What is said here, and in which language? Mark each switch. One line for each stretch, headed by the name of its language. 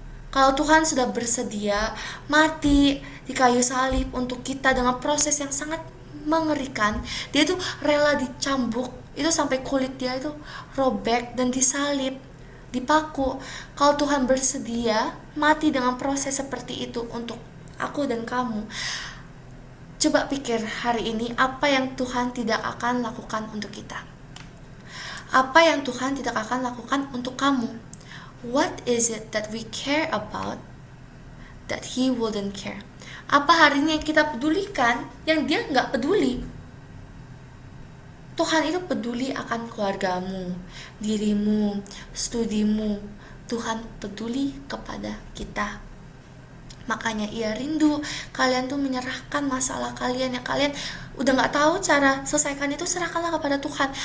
Indonesian: Kalau Tuhan sudah bersedia mati di kayu salib untuk kita dengan proses yang sangat mengerikan, dia itu rela dicambuk, itu sampai kulit dia itu robek dan disalib, dipaku. Kalau Tuhan bersedia mati dengan proses seperti itu untuk aku dan kamu, coba pikir hari ini apa yang Tuhan tidak akan lakukan untuk kita. Apa yang Tuhan tidak akan lakukan untuk kamu.
English: What is it that we care about that He wouldn't care?
Indonesian: Apa hari ini yang kita pedulikan yang Dia nggak peduli? Tuhan itu peduli akan keluargamu, dirimu, studimu. Tuhan peduli kepada kita. Makanya Ia rindu kalian tuh menyerahkan masalah kalian yang kalian udah gak tahu cara selesaikan itu, serahkanlah kepada Tuhan.